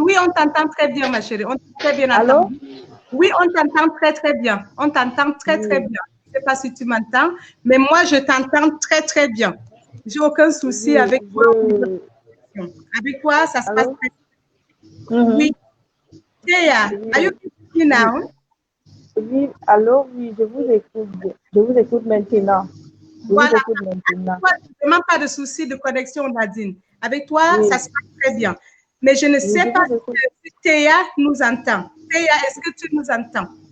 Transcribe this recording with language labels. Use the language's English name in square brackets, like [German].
[French] Oui, on t'entend très bien, ma chérie. On t'entend très bien. Allô? Oui, on t'entend très, très bien. On t'entend très, très bien. Je ne sais pas si tu m'entends, mais moi, je t'entends très, très bien. J'ai aucun souci avec toi. Avec toi, ça se passe très bien. Oui. [English] Théa, are you listening now? [French] Oui, allô, oui, je vous écoute. Je vous écoute maintenant. Voilà. Vraiment pas de souci de connexion, Nadine. Avec toi, ça se passe très bien. Mais je ne sais pas si Théa nous entend. Théa, est-ce que tu nous entends?